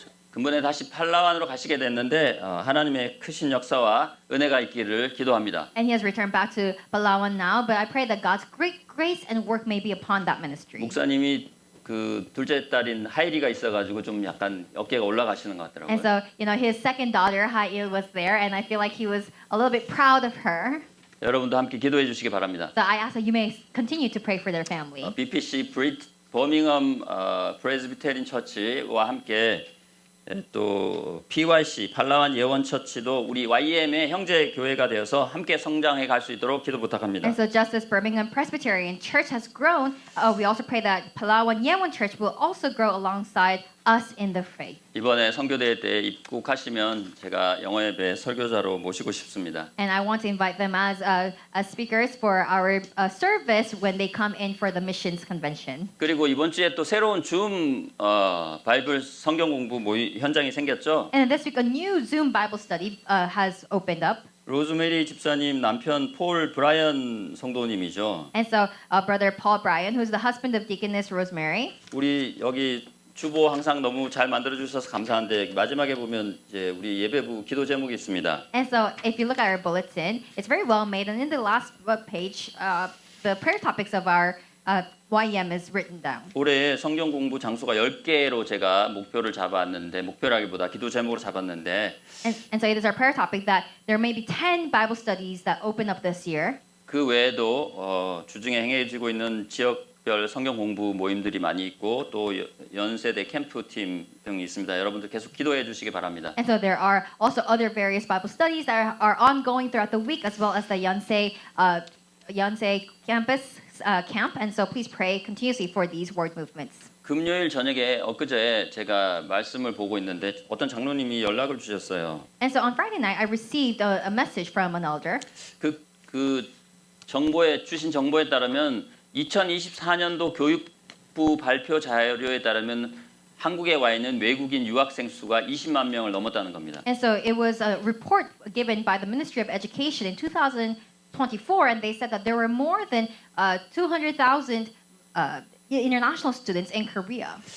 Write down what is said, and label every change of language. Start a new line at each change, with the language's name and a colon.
Korean: 근본에 다시 팔라완으로 가시게 됐는데 하나님의 크신 역사와 은혜가 있기를 기도합니다.
English: And he has returned back to Palawan now, but I pray that God's great grace and work may be upon that ministry.
Korean: 목사님이 그 둘째 딸인 하이리가 있어가지고 좀 약간 어깨가 올라가시는 것 같더라고요.
English: And so, his second daughter, Hail, was there, and I feel like he was a little bit proud of her.
Korean: 여러분도 함께 기도해 주시기 바랍니다.
English: So I ask that you may continue to pray for their family.
Korean: BPC 버밍엄 프레스비테린 처치와 함께 또 PYC 팔라완 예원 처치도 우리 YM의 형제 교회가 되어서 함께 성장해 갈 수 있도록 기도 부탁합니다.
English: And so just as Birmingham Presbyterian Church has grown, we also pray that Palawan Yeowon Church will also grow alongside us in the faith.
Korean: 이번에 선교대회 때 입국하시면 제가 영어예배 설교자로 모시고 싶습니다.
English: And I want to invite them as speakers for our service when they come in for the missions convention.
Korean: 그리고 이번 주에 또 새로운 줌 바이블 성경 공부 현장이 생겼죠.
English: And this week a new Zoom Bible study has opened up.
Korean: 로즈메리 집사님 남편 폴 브라이언 성도님이죠.
English: And so, Brother Paul Bryan, who's the husband of Deaconess Rosemary,
Korean: 우리 여기 주보 항상 너무 잘 만들어 주셔서 감사한데 마지막에 보면 이제 우리 예배부 기도 제목이 있습니다.
English: and so if you look at our bulletin, it's very well made, and in the last page, the prayer topics of our YM is written down.
Korean: 올해 성경 공부 장소가 10개로 제가 목표를 잡았는데 목표라기보다 기도 제목으로 잡았는데
English: And so it is our prayer topic that there may be 10 Bible studies that open up this year.
Korean: 그 외에도 주중에 행해지고 있는 지역별 성경 공부 모임들이 많이 있고 또 연세대 캠프 팀 등이 있습니다. 여러분들 계속 기도해 주시기 바랍니다.
English: And so there are also other various Bible studies that are ongoing throughout the week, as well as the Yonsei campus camp. And so please pray continuously for these word movements. 금요일 저녁에 엊그제 제가 말씀을 보고 있는데 어떤 장로님이 연락을 주셨어요. And so on Friday night, I received a message from an elder. 그 정보에 주신 정보에 따르면 2024년도 교육부 발표 자료에 따르면 한국에 와 있는 외국인 유학생 수가 20만 명을 넘었다는 겁니다. And so it was a report given by the Ministry of Education in 2024, and they said that there were more than 200,000 international students in Korea.